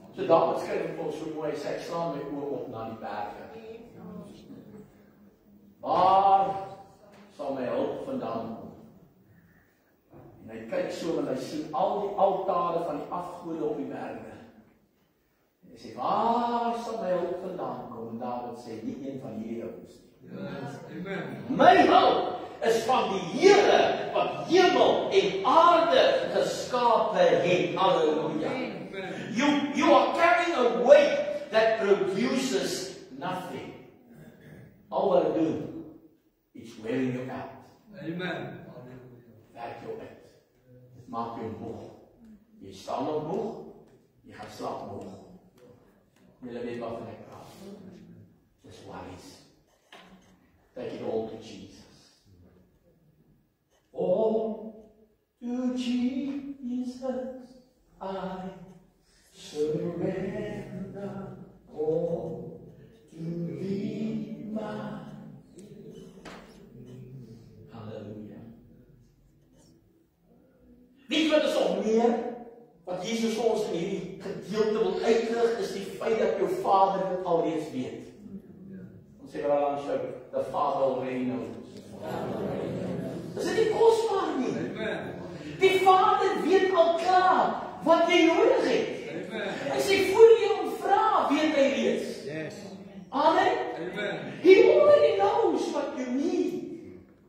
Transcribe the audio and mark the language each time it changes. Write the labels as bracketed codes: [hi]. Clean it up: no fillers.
[af] So Dawid skryf vir ons so mooi, sê ek slaan my oë op na die berge. Waar sal my hulp vandaan kom? En hy kyk so en hy sien al die altare van die afgode op die berge. En hy sê, waar sal my hulp vandaan kom? En Dawid sê, nie een van hierdie ouens nie. Amen. My hulp is van die Here wat hemel en aarde geskape het. Halleluja. [en] You are carrying a weight that produces nothing. All what I do is wearing you out. Amen. [af] Werk jou uit. Dit maak jou moeg. Jy staan op moeg, jy gaan slaap moeg. Julle weet wat ek praat. Dis worries. [en] Take it all to Jesus. All to Jesus I surrender. All to Thee my Halleluja. [af] Weet jy wat is nog meer? Wat Jesus vir ons in hierdie gedeelte wil uitlig, is die feit dat jou Vader dit alreeds weet. Ons sê maar langs jou, [en] the Father already knows. [af] Is dit nie kosbaar nie? Die Vader weet al klaar wat jy nodig het. Hy sê, voor jy hom vra, weet hy reeds. Amen? [en] He already knows what you need.